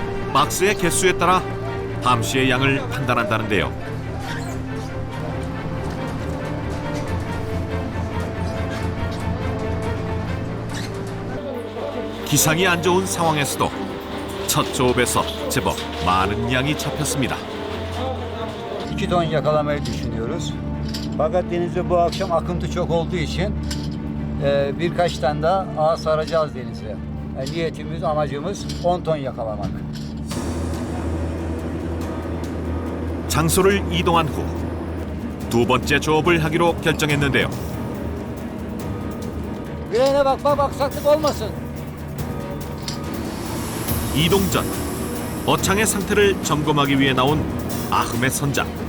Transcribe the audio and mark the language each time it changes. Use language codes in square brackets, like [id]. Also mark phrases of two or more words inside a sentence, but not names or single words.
[ko] 박스의 개수에 따라 함시의 양을 판단한다는데요. 기상이 안 좋은 상황에서도 첫 조업에서 제법 많은 양이 잡혔습니다. [tr] 2 ton yakalamayı düşünüyoruz. Fakat denizde bu akşam akıntı çok olduğu için birkaç tane daha ağ saracağız denize. Niyetimiz, amacımız 10 ton yakalamak. [ko] 장소를 이동한 후 두 번째 조업을 하기로 결정했는데요. [tr] Birine bak aksaklık olmasın. [ko] 이동 전 어창의 상태를 점검하기 위해 나온 아흐메 선장.